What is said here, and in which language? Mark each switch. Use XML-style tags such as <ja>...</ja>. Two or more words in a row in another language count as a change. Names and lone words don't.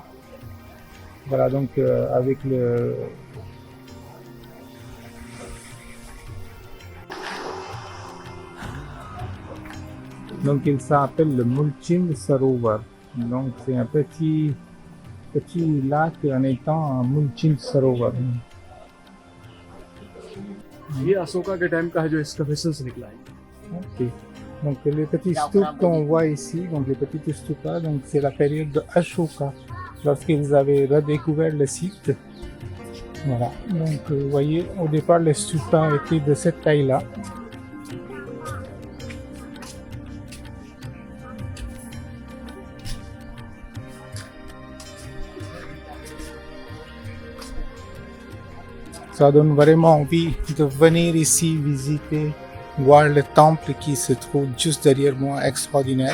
<fr>Voilà, donc avec le donc il s'appelle le Mulching Sarovar. Donc c'est un petit lac en étant un Mulching Sarovar.</fr> <hi>ये अशोका के टाइम का है जो एक्सकवेशन से निकला है।</hi> <fr>Ok. Donc les petits stups qu'on voit ici, donc les petites stupas, donc c'est la période de Ashoka, lorsqu'ils avaient redécouvert le site. Voilà. Donc vous voyez, au départ les stupas étaient de cette taille-là. Ça donne vraiment envie de venir ici visiter, voir le temple qui se trouve juste derrière moi, extraordinaire.</fr>